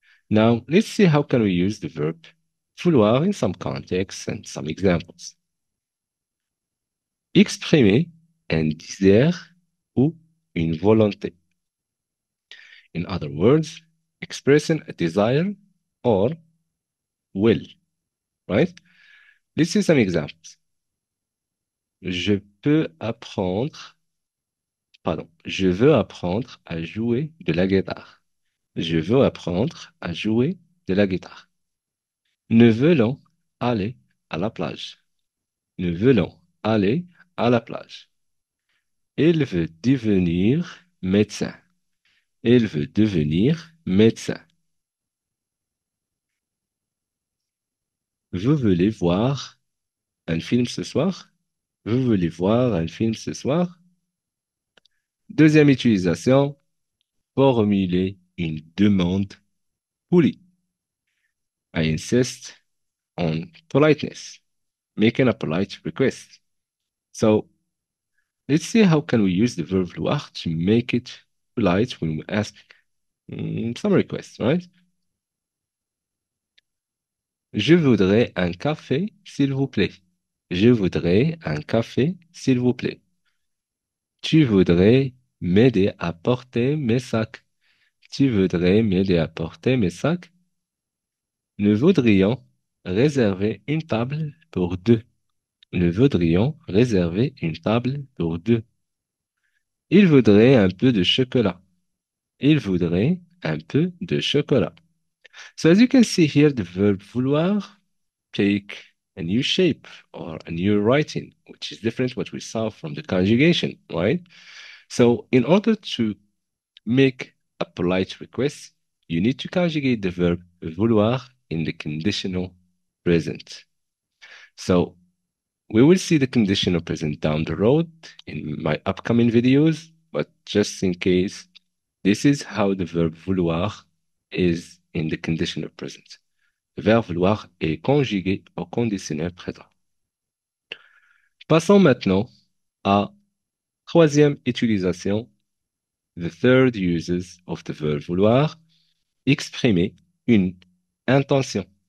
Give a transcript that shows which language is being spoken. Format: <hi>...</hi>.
<en>Now, let's see how can we use the verb vouloir in some contexts and some examples.</en> <fr>Exprimer un désir ou une volonté.</fr> <en>In other words, expressing a desire or will, right? Let's see some examples.</en> <fr>Je peux apprendre, pardon, je veux apprendre à jouer de la guitare. Je veux apprendre à jouer de la guitare. Nous voulons aller à la plage. Nous voulons aller à la plage. Il veut devenir médecin. Il veut devenir médecin. Vous voulez voir un film ce soir? Vous voulez voir un film ce soir? Deuxième utilisation, formuler une demande polie.</fr> <en>I insist on politeness, making a polite request. So let's see how can we use the verb vouloir to make it polite when we ask some requests, right?</en> <fr>Je voudrais un café, s'il vous plaît. Je voudrais un café, s'il vous plaît. Tu voudrais m'aider à porter mes sacs. Tu voudrais m'aider à porter mes sacs? Nous voudrions réserver une table pour deux. Nous voudrions réserver une table pour deux. Il voudrait un peu de chocolat. Il voudrait un peu de chocolat.</fr> <en>So as you can see here, the verb vouloir take a new shape or a new writing, which is different what we saw from the conjugation, right? So in order to make a polite request, you need to conjugate the verb vouloir in the conditional present. So we will see the conditional present down the road in my upcoming videos, but just in case, this is how the verb vouloir is in the conditional present.</en> <fr>Le verbe vouloir est conjugué au conditionnel présent. Passons maintenant à troisième utilisation,</fr> <en>the third uses of the verb vouloir,</en> <fr>exprimer une intention.</fr>